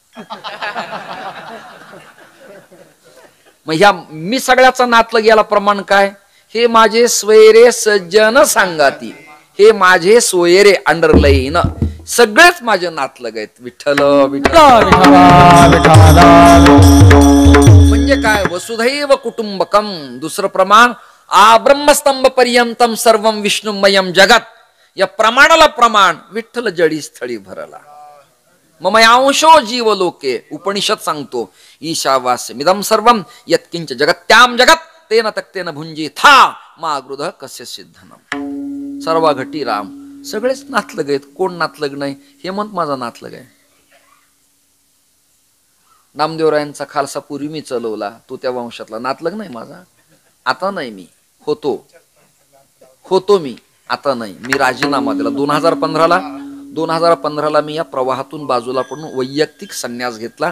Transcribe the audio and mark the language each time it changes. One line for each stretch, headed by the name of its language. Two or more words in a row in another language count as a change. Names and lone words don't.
Marathi: मग ह्या मी सगळ्याचा नातलग याला प्रमाण काय? हे माझे स्वैरे सज्जन सांगाती, हे माझे सोयरे अंडरलाईन, सगळेच माझे नातलग आहेत. विठ्ठल विठ्ठल. म्हणजे काय?
Sanskrit: वसुधैव कुटुंबकम.
Marathi: दुसरं प्रमाण,
Sanskrit: आ ब्रह्मस्तंभ पर्यंतम सर्वम विष्णुमयम जगत.
Marathi: या प्रमाणाला प्रमाण विठ्ठल जडी स्थळी भरला.
Sanskrit: मम अंशो जीव लोके.
Marathi: उपनिषद सांगतो,
Sanskrit: ईशावास्यमिदं सर्वं यत्किंच जगत्याम जगत तेन तक्तेन भुंजी था मा गृध कस्य सिद्धनम.
Marathi: सर्व घटी राम. सगळेच नातलग आहेत. कोण नातलग नाही? हेमंत माझा नातलग आहे. नामदेवरायांचा खालसा पूर्वी मी चलवला, तो त्या वंशातला. नातलग नाही माझा. आता नाही, मी होतो मी आता नाही. मी राजीनामा दिला 2015ला मी या प्रवाहातून बाजूला पडून वैयक्तिक संन्यास घेतला.